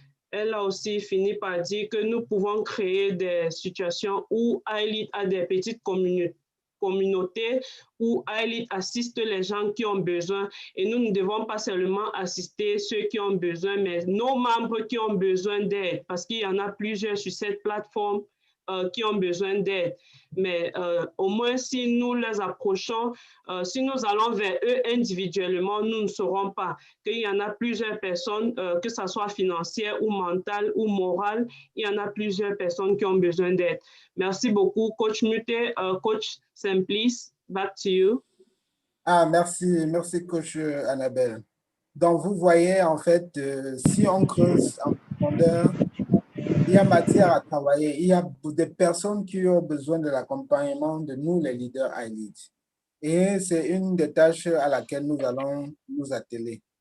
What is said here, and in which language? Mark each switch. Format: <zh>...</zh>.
<fr>Elle a aussi fini par dire que nous pouvons créer des situations où iLEAD a des petites communautés où iLEAD assiste les gens qui ont besoin et nous ne devons pas seulement assister ceux qui ont besoin, mais nos membres qui ont besoin d'aide parce qu'il y en a plusieurs sur cette plateforme qui ont besoin d'aide. Mais au moins, si nous les approchons, si nous allons vers eux individuellement, nous ne saurons pas qu'il y en a plusieurs personnes, que ce soit financière ou mentale ou morale, il y en a plusieurs personnes qui ont besoin d'aide. Merci beaucoup, Coach Mute.</fr> <en>Coach Simplice, back to you.</en> <fr>Merci, Coach Annabelle. Donc, vous voyez, en fait, si on creuse en profondeur, il y a matière à travailler. Il y a des personnes qui ont besoin de l'accompagnement de nous, les leaders iLEAD. Et c'est une des tâches à laquelle nous allons nous atteler.</fr>